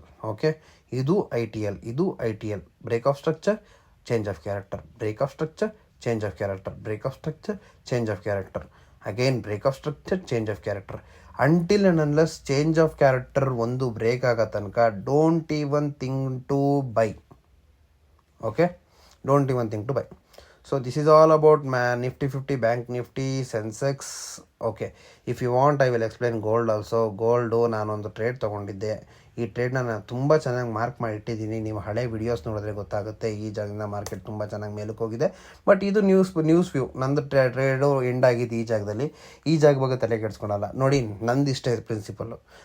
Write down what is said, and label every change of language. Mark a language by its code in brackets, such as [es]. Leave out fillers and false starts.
[en] Okay, ಇದು I T L. Break of structure, change of character, break of structure, change of character, break of structure, change of character, again break of structure, change of character. Until and unless change of character [kn] ಒಂದು break ಆಗೋ ತನಕ [en] Don't even think to buy. Okay, don't even think to buy. So this is all about Nifty 50, Bank Nifty, Sensex. Okay, if you want I will explain gold also. [kn] Gold ನಾನೊಂದು trade ತೊಗೊಂಡಿದ್ದೆ. ಈ ಟ್ರೇಡ್ನ ನಾನು ತುಂಬ ಚೆನ್ನಾಗಿ mark ಮಾಡಿ ಇಟ್ಟಿದ್ದೀನಿ. ನೀವು ಹಳೆ ವಿಡಿಯೋಸ್ ನೋಡಿದ್ರೆ ಗೊತ್ತಾಗುತ್ತೆ. ಈ ಜಾಗದಿಂದ ಮಾರ್ಕೆಟ್ ತುಂಬ ಚೆನ್ನಾಗಿ ಮೇಲಕ್ಕೆ ಹೋಗಿದೆ. ಬಟ್ ಇದು ನ್ಯೂಸ್ ವ್ಯೂ. ನಂದು ಟ್ರೇಡು ಎಂಡ್ ಆಗಿದ್ದು ಈ ಜಾಗದಲ್ಲಿ. ಈ ಜಾಗ ಬಗ್ಗೆ ತಲೆ ಕೆಡಿಸ್ಕೊಳಲ್ಲ. ನೋಡಿ, ನಂದು ಇಷ್ಟೇ ಪ್ರಿನ್ಸಿಪಲ್ಲು.